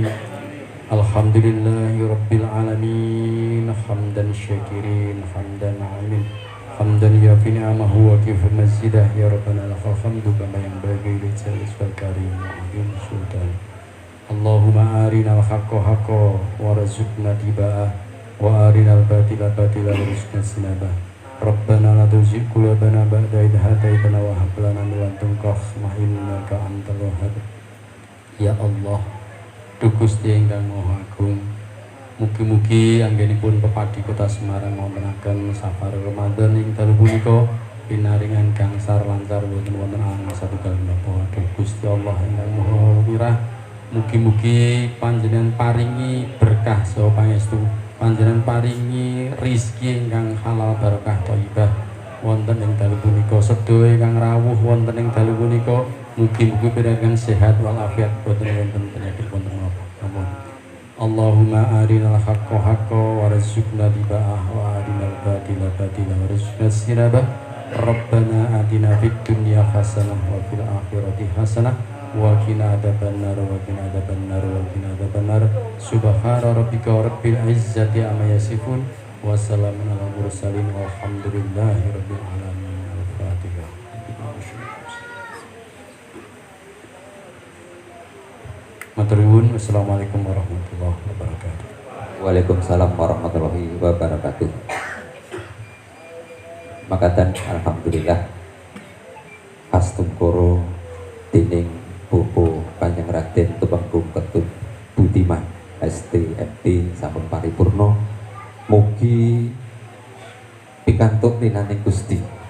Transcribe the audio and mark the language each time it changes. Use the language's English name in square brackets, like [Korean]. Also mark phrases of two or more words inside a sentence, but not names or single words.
[Arabic] الحمد لله رب العالمين حمدا شاكرين حمدا أمين حمدا يافي نعمه وكفى مزيده يا ربنا لك الحمد كما ينبغي لجلاله كريم وعظيم سلطان. اللهم أرنا الحق حقا وارزقنا اتباعه وأرنا الباطل باطلا وارزقنا اجتنابه. ربنا لا تزغ قلوبنا بعد إذ هديتنا وهب لنا من لدنك رحمة إنك أنت الوهاب. يا الله, [Javanese] Duh Gusti ingkang Maha Agung, mugi-mugi anggenipun Pepadi Kota Semarang wontenaken safar Ramadan ing dalu punika pinaringan gangsar lancar wonten angan satunggal menapa. Duh Gusti Allah ingkang Maha Wirah, mugi-mugi panjenengan paringi berkah saha pangestu, panjenengan paringi rezeki ingkang halal barokah thayyibah wonten ing dalu punika. Sedaya ingkang rawuh wonten ing dalu punika mugi-mugi pinaringan sehat walafiat boten wonten penyakit wonten menapa. [Arabic] اللهم أرنا الحق حقا وارزقنا اتباعه وأرنا الباطل باطلا وارزقنا اجتنابه. ربنا آتنا في الدنيا حسنة وفي الآخرة حسنة وقنا عذاب النار وقنا عذاب النار وقنا عذاب النار. سبحان ربك رب العزة عما يصفون وسلام على المرسلين والحمد لله رب العالمين. [Javanese] Al-Fatihah. Matur nuwun. [Arabic] السلام عليكم ورحمة الله وبركاته. وعليكم السلام ورحمة الله وبركاته. [Javanese] Makaten alhamdulillah Hastungkara dening Bapak Kanjeng Raden Tumenggung Ketut Budiman STMT sampun paripurna. Mugi pikantuk linaning Gusti.